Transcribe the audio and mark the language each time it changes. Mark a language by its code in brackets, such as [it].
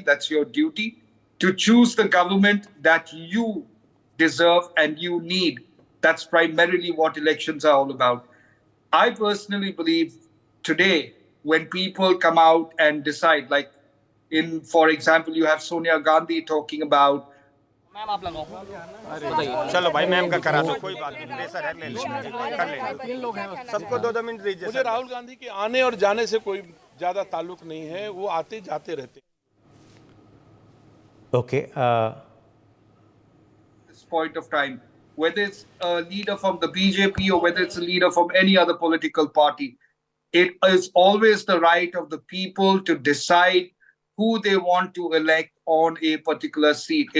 [en] That's your duty to choose the government that you deserve and you need. That's primarily what elections are all about. I personally believe today, when people come out and decide, like for example, you have Sonia Gandhi talking about [hi] चलो भाई ma'am का करा दो कोई बात नहीं pressure है ले कर ले सबको 2-2 मिनट दीजिए मुझे राहुल गांधी के आने और जाने से कोई ज्यादा ताल्लुक नहीं है वो आते जाते रहते [en] Okay. This point of time, whether it's a leader from the BJP or whether it's a leader from any other political party, it is always the right of the people to decide who they want to elect on a particular seat.